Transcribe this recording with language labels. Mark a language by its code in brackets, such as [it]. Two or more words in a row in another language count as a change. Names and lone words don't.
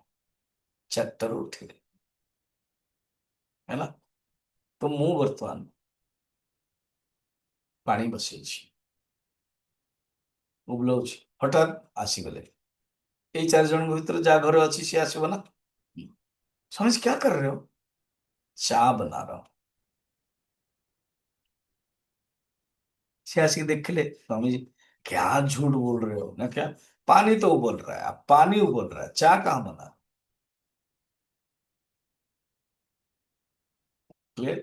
[or] 4ଟାରୁ ଉଠିଲି, ହେଲା। ତ ମୁଁ ବର୍ତ୍ତମାନ ପାଣି ବସେଇଛି, ଉବଲଉଛି। ହଠାତ୍ ଆସିଗଲେ ଏଇ 4 ଜଣଙ୍କ ଭିତରେ, ଯାହା ଘରେ ଅଛି ସିଏ ଆସିବ ନା। [hi] समझ क्या कर रहे हो? चाय बना रहा हूं। से आके देखले स्वामी जी, क्या झूठ बोल रहे हो? ना क्या, पानी तो उबल रहा है, अब पानी उबल रहा है, चाय कहाँ बना? क्लियर?